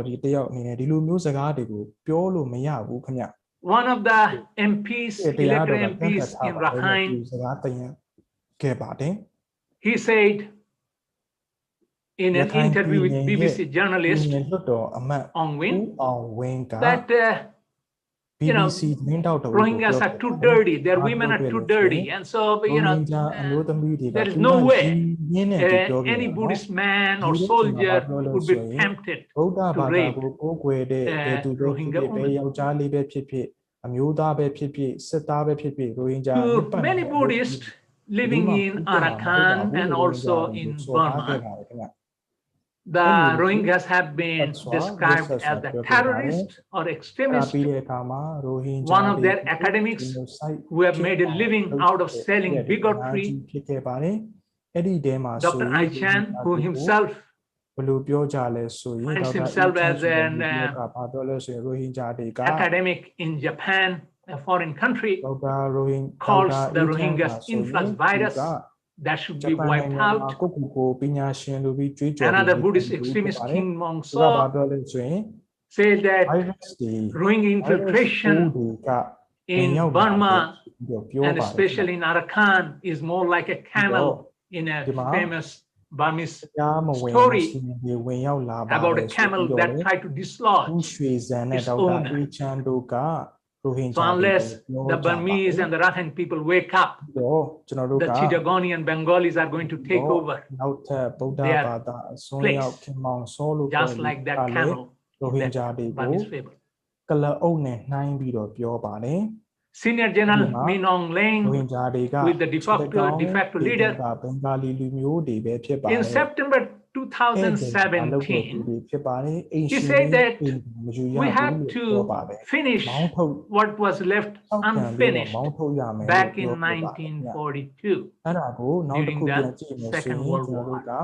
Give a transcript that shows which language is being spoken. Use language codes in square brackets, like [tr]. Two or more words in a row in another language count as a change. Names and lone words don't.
[en] One of the MPs, elected MPs in Rakhine, he said in an interview with BBC journalist Aung Win that you know, [my] BBC သတင်းတောက်တော်ကို [en] Rohingyas are too dirty, their women are too dirty, and so, you know, there is no way any Buddhist man or soldier would be tempted [my] ဗုဒ္ဓ [en] to [my] ဘာသာ [en] rape [my] ကိုကိုးကွယ်တဲ့ဘယ်သူပဲဖြစ် Rohingya ဖြစ်ဘယ် [en] women. [my] ယောက်ျားလေးပဲဖြစ်ဖြစ်အမျိုးသားပဲဖြစ်ဖြစ်စစ်သားပဲဖြစ်ဖြစ်ရိုဟင်ဂျာ [en] To many Buddhists living in Arakane and also in Burma, the Rohingyas have been described as the terrorists or extremists. [my] ပြီးတဲ့အခါမှာရိုဟင်ဂျာ [en] One of their academics who have made a living out of selling bigotry, [my] ဖြစ်ခဲ့ပါတယ်အဲ့ဒီတဲမှာဆို [en] Dr. Aichan, who himself [my] ဘယ်လိုပြောကြလဲဆိုရင် [en] finds himself as an [my] ဘာပြောလဲဆိုရင်ရိုဟင်ဂျာတွေက [en] academic in Japan, a foreign country, [my] ဒေါက်တာရိုဟင် [en] calls the Rohingyas influx virus that should be wiped out. [my] ကိုကူကိုပညာရှင်လိုပြီးကြွေးကြော် [en] Another Buddhist extremist, King [my] ဘာ [en] Mongso, [my] ပြောလဲဆိုရင် [en] said that [my] virus တွေ [en] Rohingya infiltration [my] က [en] in Burma and especially in Arakane is more like a camel in a famous Burmese story about a camel that tried to dislodge its owner. So unless the Burmese and the Rakhine people wake up, the Chittagonian Bengalis are going to take over their place, just like that camel in that Burmese fable. [my] ကလအုပ်နဲ့နှိုင်းပြီးတော့ပြောပါတယ် [en] Senior General Min Aung Hlaing, with the de facto leader, in September 2017, he said that we have to finish what was left unfinished back in 1942 during the Second World War.